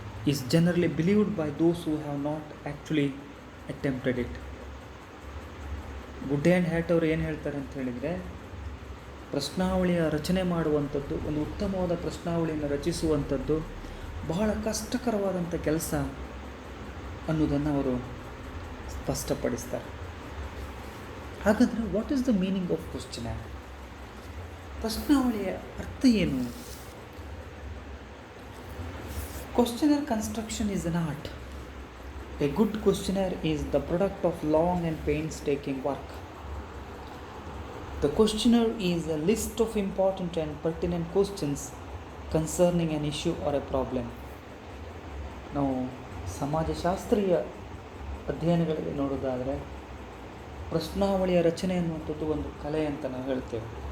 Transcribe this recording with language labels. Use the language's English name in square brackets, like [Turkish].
[English] is generally believed by those who have not actually attempted it. [Kannada] Good and hat ಅವರು ಏನು ಹೇಳ್ತಾರೆ ಅಂತ ಹೇಳಿದರೆ, ಪ್ರಶ್ನಾವಳಿಯ ರಚನೆ ಮಾಡುವಂಥದ್ದು, ಒಂದು ಉತ್ತಮವಾದ ಪ್ರಶ್ನಾವಳಿಯನ್ನು ರಚಿಸುವಂಥದ್ದು ಬಹಳ ಕಷ್ಟಕರವಾದಂಥ ಕೆಲಸ ಅನ್ನೋದನ್ನು ಅವರು ಸ್ಪಷ್ಟಪಡಿಸ್ತಾರೆ. ಹಾಗಾದರೆ [English] What is the meaning of questionnaire? [Kannada] ಪ್ರಶ್ನಾವಳಿಯ ಅರ್ಥ ಏನು? [English] Questionnaire construction is an art. A good questionnaire is the product of long and painstaking work. The questionnaire is a list of important and pertinent questions concerning an issue or a problem. [Kannada] ನಾವು ಸಮಾಜಶಾಸ್ತ್ರೀಯ ಅಧ್ಯಯನಗಳಲ್ಲಿ ನೋಡೋದಾದರೆ ಪ್ರಶ್ನಾವಳಿಯ ರಚನೆ ಅನ್ನುವಂಥದ್ದು ಒಂದು ಕಲೆ ಅಂತ ನಾವು ಹೇಳ್ತೇವೆ.